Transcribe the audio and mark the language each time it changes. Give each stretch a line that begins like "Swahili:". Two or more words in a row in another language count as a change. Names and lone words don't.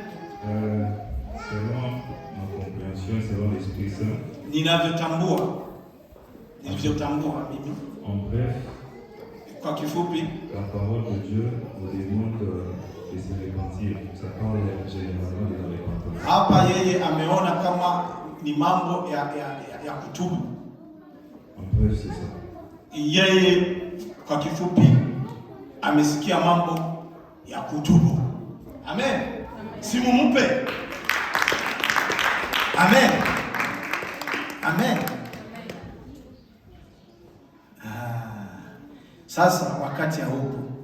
French: Selon ma compréhension, selon l'Esprit Saint,
Swahili: Ninavyotambua mimi,
French: en bref,
Swahili: kwa kifupi,
French: la parole de Dieu nous demande de se repentir. Ça parle généralement de la repentance.
Swahili: hapa yeye ameona kama ni mambo ya kutubu.
French: En bref, c'est ça.
Swahili: Yeye kwa kifupi amesikia mambo ya kutubu. Amen. Simu mpe. Amen. Amen. Sasa wakati haupo.